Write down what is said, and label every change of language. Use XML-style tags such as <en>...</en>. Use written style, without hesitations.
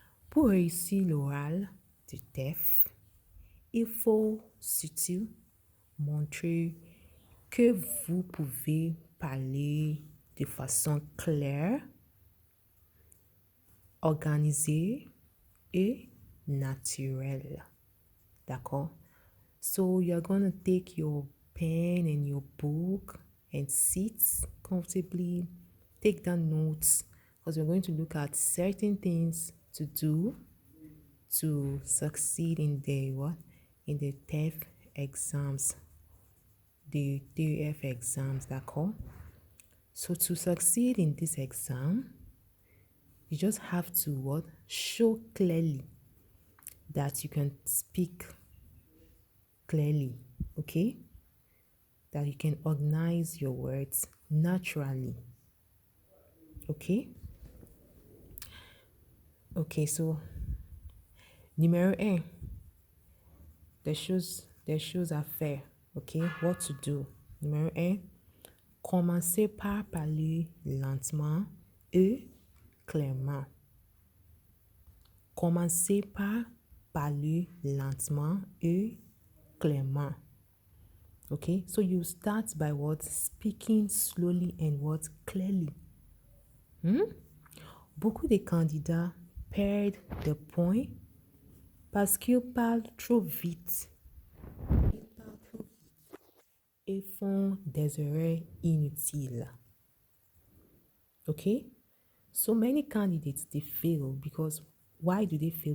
<fr>Pour réussir l'oral du TEF, il faut surtout montrer que vous pouvez parler de façon claire, organisée et naturelle. D'accord?</fr> <en>So you're going to take your pen and your book and sit comfortably, take down notes because we're going to look at certain things to do to succeed in the what? In the TEF exams. The TEF exams, d'accord? So to succeed in this exam, you just have to what? Show clearly that you can speak clearly, okay? That you can organize your words naturally, okay? Okay, so numéro 1,</en> <fr>des choses à faire,</fr> <en>okay? What to do.</en> <fr>Numéro 1, commencez par parler lentement et clairement. Commencez par parler lentement et clairement.</fr> <en>Okay, so you start by what? Speaking slowly and what? Clearly.</en> <fr>Beaucoup de candidats perdent des points parce qu'ils parlent trop vite. Ils parlent trop vite et font des erreurs inutiles.</fr> <en>Okay? So many candidates, they fail because why do they fail?</en>